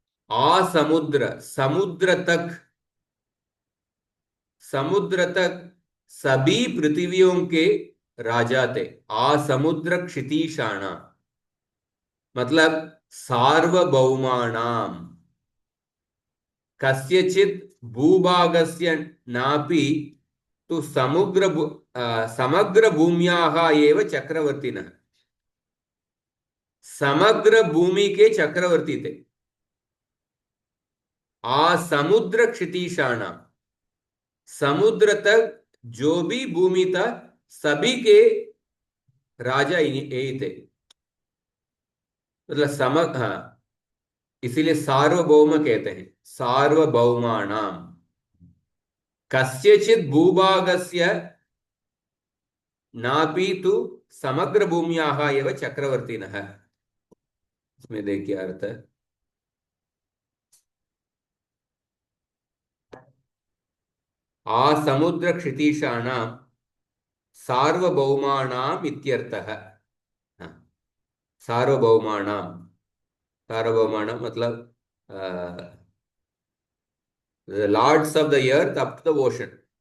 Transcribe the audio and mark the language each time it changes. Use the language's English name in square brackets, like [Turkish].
[Hindi] आसमुद्र, समुद्र तक, समुद्र तक सभी पृथ्वियों के राजा थे। [Sanskrit] आसमुद्र क्षितीशाना मतलब सार्वभौमानाम। कस्यचित् भूभागस्य नापि तु समग्र भूम्याः एव चक्रवर्तिनः। [Hindi] समग्र भूमि के चक्रवर्ती थे। समुद्र क्षितीशाना, समुद्र तक जो भी भूमि था सभी के राजा यही थे। मतलब हाँ, इसीलिए सार्वभौम कहते हैं, सार्वभौमानाम। [Sanskrit] कस्यचित् भूभागस्य नापि तु समग्र भूम्याः एव चक्रवर्तिनः। [Hindi] इसमें देखिए अर्थ, [Sanskrit] समुद्र क्षितीशानाम सार्वभौमानाम इत्यर्थः। [Hindi] हाँ, [English] सार्वभौमाणाम, सार्वभौमाणाम [Hindi] मतलब [English] Lords of the earth up to the ocean.